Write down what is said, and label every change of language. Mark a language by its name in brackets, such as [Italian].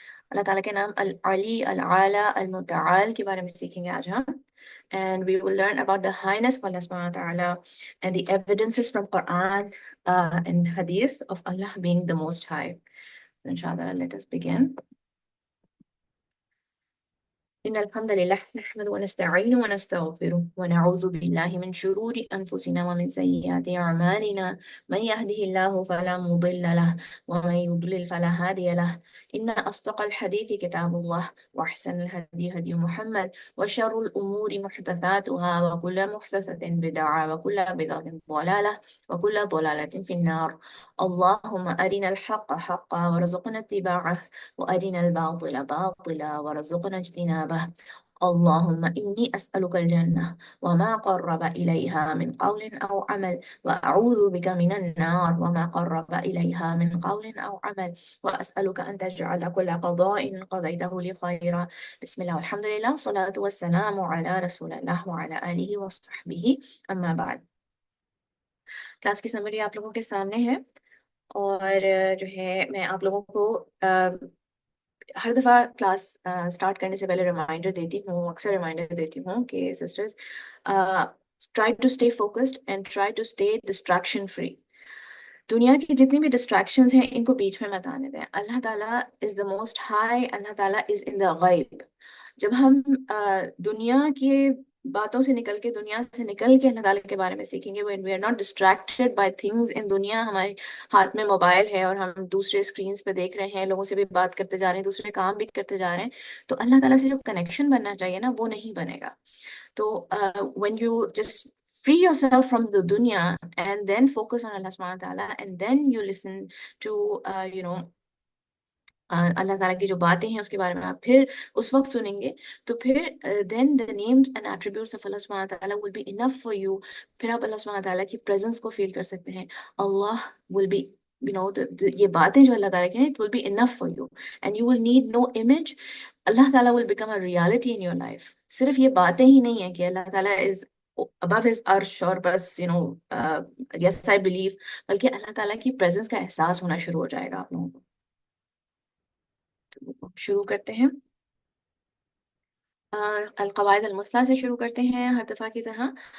[Hindi] Allah Ta'ala के नाम Al-Ali, Al-Ala, Al-Muta'al के बारे में सीखेंगे आज हम. [English] And we will learn about the highness of Allah subhanahu wa ta'ala and the evidences from Quran and Hadith of Allah being the Most High. So inshallah, let us begin. [Arabic] إن الحمد لله نحمده ونستعينه ونستغفره ونعوذ بالله من شرور أنفسنا ومن سيئات أعمالنا من يهده الله فلا مضل له ومن يضلل فلا هادي له إن أصدق الحديث كتاب الله وأحسن الهدي هدي محمد وشر الأمور محدثاتها وكل محدثة بدعة وكل بدعة ضلالة وكل ضلالة في النار. اللهم أرنا الحق حقا وارزقنا اتباعه وأرنا الباطل باطلا وارزقنا اجتنابه. اللهم إني أسألك الجنة وما قرب إليها من قول أو عمل وأعوذ بك من النار وما قرب إليها من قول أو عمل وأسألك أن تجعل كل قضاء قضيته لي خيرا. بسم الله والحمد لله والصلاة والسلام على رسول الله وعلى آله وصحبه أما بعد. [Hindi] Class की summary आप लोगों के सामने है और जो है मैं आप लोगों को हर दफ़ा क्लास स्टार्ट करने से पहले रिमाइंडर देती हूँ, अक्सर रिमाइंडर देती हूँ कि [English] Sisters try to stay focused and try to stay distraction free. [Hindi] दुनिया की जितनी भी डिस्ट्रैक्शंस हैं इनको बीच में मत आने दें. अल्लाह ताला [English] is the most high, [Hindi] अल्लाह ताला [English] Is in the गैब. [Hindi] जब हम दुनिया के बातों से निकल के दुनिया से निकल के अल्लाह ताला के बारे में सीखेंगे, [English] when we are not distracted by things in दुनिया, [Hindi] हमारे हाथ में मोबाइल है और हम दूसरे स्क्रीन्स पे देख रहे हैं, लोगों से भी बात करते जा रहे हैं, दूसरे काम भी करते जा रहे हैं, तो अल्लाह ताला से जो कनेक्शन बनना चाहिए ना वो नहीं बनेगा. [English] तो when you just free yourself from the dunya and then focus on Allah subhanahu wa ta'ala and then you listen to [Hindi] अल्लाह ताला की जो बातें हैं उसके बारे में आप फिर उस वक्त सुनेंगे, तो फिर [English] then the names and attributes of Allah subhanahu wa ta'ala will be enough for you. [Hindi] फिर आप अल्लाह subhanahu wa ta'ala की प्रेजेंस को फील कर सकते हैं. [English] Allah will be [Hindi] ये बातें जो अल्लाह ताला की हैं, [English] it will be enough for you and you will need no image. Allah ताला will become a reality in your life. [Hindi] सिर्फ ये बातें ही नहीं है कि अल्लाह ताला [English] is above his arsh [Hindi] और बस [English] yes I believe, [Hindi] बल्कि अल्लाह ताला की प्रेजेंस का एहसास होना शुरू हो जाएगा आप लोगों को. शुरू करते हैं. अल-क़वाइद अल-मुस्ला से शुरू करते हैं हर दफ़ा की तरह.